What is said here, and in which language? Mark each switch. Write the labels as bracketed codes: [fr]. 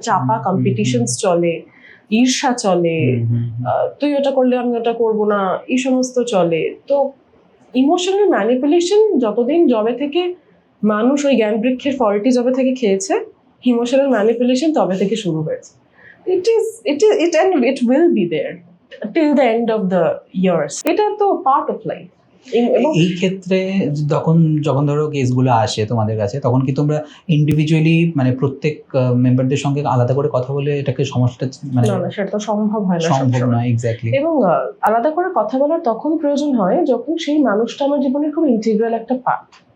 [bn] চাপা কম্পিটিশনস চলে, ঈর্ষা চলে, তুই ওটা করলে আমি ওটা করবো না, এই সমস্ত চলে। তো ইমোশনাল ম্যানিপুলেশন যতদিন জবে থেকে মানুষ ওই জ্ঞান বৃক্ষের ফলটি জবে থেকে খেয়েছে, ইমোশনাল ম্যানিপুলেশন তবে থেকে শুরু হয়েছে। [en] It will be there till the end of the years. [bn] এটা তো পার্ট অফ লাইফ। এই ক্ষেত্রে যখন ধরো কেসগুলো আসে তোমাদের কাছে, তখন কি তোমরা ইন্ডিভিজুয়ালি মানে প্রত্যেক মেম্বারদের সঙ্গে আলাদা করে কথা বলে এটাকে সমস্যাটা মানে না সেটা তো সম্ভব হয় না, সম্ভব নয় এক্স্যাক্টলি। এবং আলাদা করে কথা বলার তখন প্রয়োজন হয় যখন সেই মানুষটা আমার জীবনের খুব ইন্টিগ্রাল একটা পার্ট।